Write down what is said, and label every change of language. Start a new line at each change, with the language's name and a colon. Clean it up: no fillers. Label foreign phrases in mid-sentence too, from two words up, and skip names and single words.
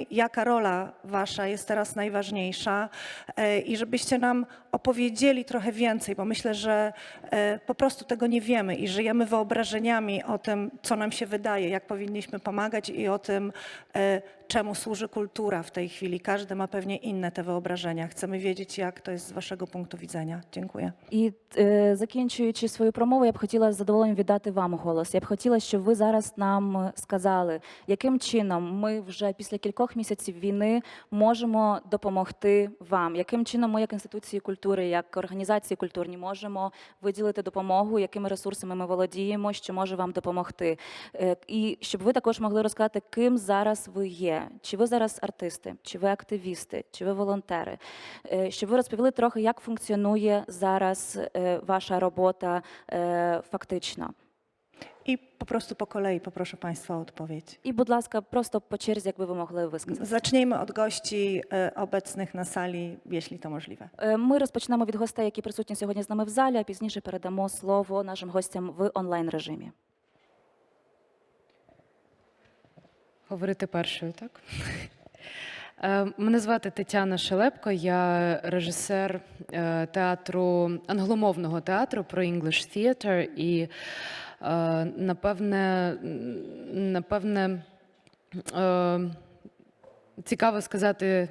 Polish: Jaka rola wasza jest teraz najważniejsza? I żebyście nam opowiedzieli trochę więcej, bo myślę, że po prostu tego nie wiemy i żyjemy wyobrażeniami o tym, co nam się wydaje, jak powinniśmy pomagać i o tym, czemu służy kultura w tej chwili. Każdy ma pewnie inne te wyobrażenia. Chcemy wiedzieć, jak to jest z waszego punktu widzenia. Dziękuję.
Ukrainian: І закінчуючи свою промову, я б хотіла з задоволенням віддати вам голос. Я б хотіла, щоб ви зараз нам сказали, яким чином ми вже після кількох місяців війни можемо допомогти вам, яким чином ми, як інституції культури, як організації культурні, можемо виділити допомогу, якими ресурсами ми володіємо, що може вам допомогти. І щоб ви також могли розказати, ким зараз ви є. Чи ви зараз артисти, чи ви активісти, чи ви волонтери. Щоб ви розповіли трохи, як функціонує зараз
Polish: wasza robota faktyczna. I po prostu po kolei poproszę Państwa o odpowiedź.
Ukrainian: I будь ласка, просто по черзі, якби ви могли висказати.
Polish: Zacznijmy od gości obecnych na sali, jeśli to możliwe.
Ukrainian: Ми розпочнемо від гостей, які присутні сьогодні з нами в залі, а пізніше передамо слово нашим гостям в онлайн-режимі. Говорити першою, так? Мене звати Тетяна Шелепко, я режисер театру, англомовного театру Pro English Theatre і напевне, цікаво сказати,